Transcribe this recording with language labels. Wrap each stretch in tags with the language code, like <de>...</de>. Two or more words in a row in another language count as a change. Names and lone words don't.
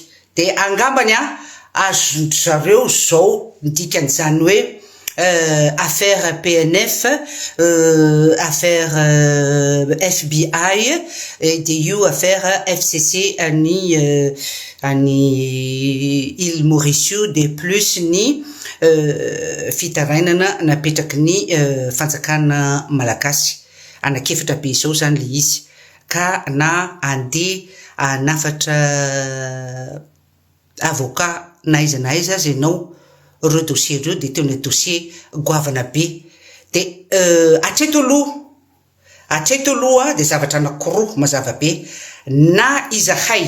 <mg>De angambany azo zareo zao ndikan'izany hoe affaire PNF, affaire FBI, de io affaire FCC ani Île Mauricio,</mg> <fr>de plus</fr> <mg>ny fitarainana napetraky ny fanjakana malagasy. Anakefatra be zao zany le izy, ka na andeha anafatra avocat na aiza azy ianao reo dossier reo de tena dossier goavana be, de atreto aloha de zavatra anankiroa mazava be, na izahay</mg>